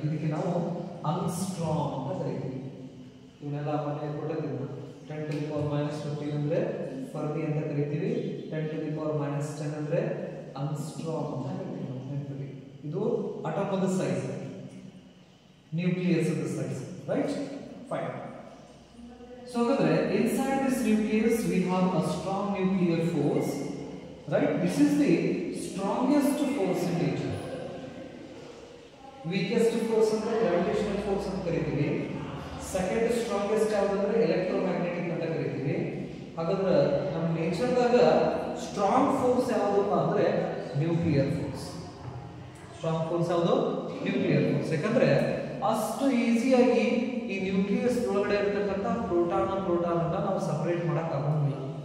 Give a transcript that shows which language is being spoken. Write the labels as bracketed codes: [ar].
[kn] ಇದಕ್ಕೆ ನಾವು ಆಂಗ್ಸ್ಟ್ರಾಮ್ ಅಂತ ಕರಿತೀವಿ. ಇವನ್ನೆಲ್ಲ ಮನೆ ಕೊಟ್ಟಿದ್ದೀವಿ. [en] 10 to the power minus 15 [kn] ಅಂದ್ರೆ ಫರ್ಮಿ ಅಂತ ಕರಿತೀವಿ. [en] 10 to the power minus 10 [kn] ಅಂದ್ರೆ ಆಂಗ್ಸ್ಟ್ರಾಮ್ ಅಂತ ಕರಿತೀವಿ. ಇದು atom the size, [en] nucleus of the size, right? Fine. So inside this nucleus we have a strong nuclear force, right? This is the strongest force in nature. Weakest force ಅಂದ್ರೆ gravitational force ಅಂತ ಕರೀತೀವಿ. [kn] Second strongest ಯಾವುದಂದ್ರೆ electromagnetic ಅಂತ ಕರೀತೀವಿ. ಹಾಗಾದ್ರೆ ನಮ್ಮ ನೇಚರ್ದಾಗ strong force ಯಾವುದಪ್ಪ ಅಂದ್ರೆ ನ್ಯೂಕ್ಲಿಯರ್ ಫೋರ್ಸ್. ಸ್ಟ್ರಾಂಗ್ ಫೋರ್ಸ್ ಯಾವುದು? Nuclear force. ಯಾಕಂದ್ರೆ ಅಷ್ಟು ಈಸಿಯಾಗಿ ಈ ನ್ಯೂಕ್ಲಿಯಸ್ ಒಳಗಡೆ ಇರತಕ್ಕಂಥ ಪ್ರೋಟಾನ್ ಅನ್ನ ನಾವು ಸಪರೇಟ್ ಮಾಡಕ್ ಆಗೋದಿಲ್ಲ.